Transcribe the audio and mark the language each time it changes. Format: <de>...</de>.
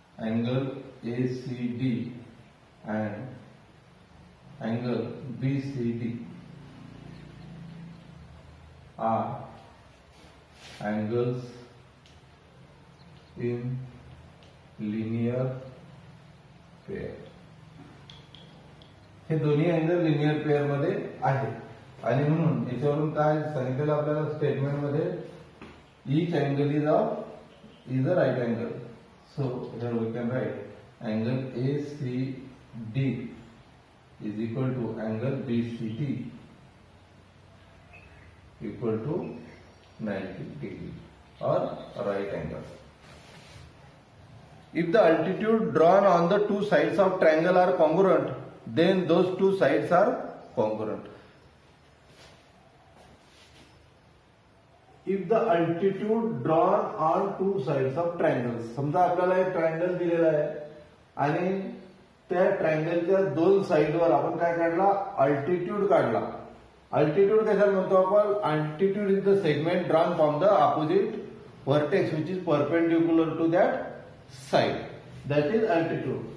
<en>Angle ACD and angle BCD are angles in linear pair.</en> <mr>हे दोन्ही angle linear pair मध्ये आहेत. आणि म्हणून याच्यावरून काय सांगितलेलं आपल्याला स्टेटमेंट मध्ये,</mr> <en>Each angle is a right angle. So here we can write angle ACD is equal to angle BCD equal to 90 degree और right angle. If the altitude drawn on the two sides of triangle are congruent, then those two sides are congruent. If the altitude drawn on two sides of triangle.</en> <mr>समजा आपल्याला एक triangle दिलेला आहे आणि त्या ट्रायंगलच्या दोन साइडवर आपण काय काढला, अल्टिट्यूड काढला. अल्टिट्यूड कशाला म्हणतो आपण,</mr> <en>Altitude is the segment drawn from the opposite vertex which is perpendicular to that side, that is altitude.</en>